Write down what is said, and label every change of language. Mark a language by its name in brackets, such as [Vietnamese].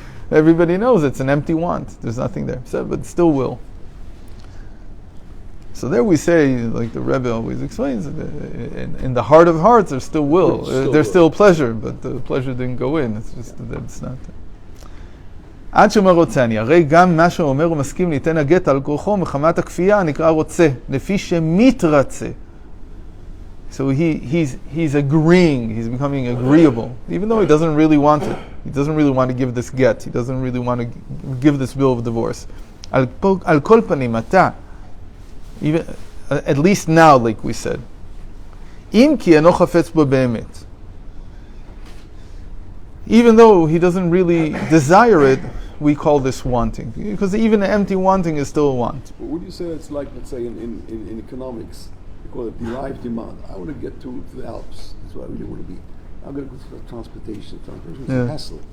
[English] Everybody knows it's an empty want. There's nothing there. But still will. So there we say, like the Rebbe always explains, in the heart of hearts there's still will. There's still pleasure, but the pleasure didn't go in. It's just that it's not there. [Hebrew] עד שאומר רוצני, הרי גם מה שאומר הוא מסכים ליתן הגט על כורחו מחמת הכפייה נקרא רוצה, לפי שמתרצה. [English] So he's agreeing, he's becoming agreeable, even though he doesn't really want it. He doesn't really want to give this get. He doesn't really want to give this bill of divorce. [Hebrew] על כל פנים, אתה, [English] even, at least now, like we said, [Hebrew] אם כי אינו חפץ בו באמת. [English] Even though he doesn't really desire it, we call this wanting. Because even an empty wanting is still a want. But would you say it's like, let's say, in economics, we call it derived demand. I want to get to the Alps. That's where I really want to be. I'm going to go to transportation. Transportation is a hassle.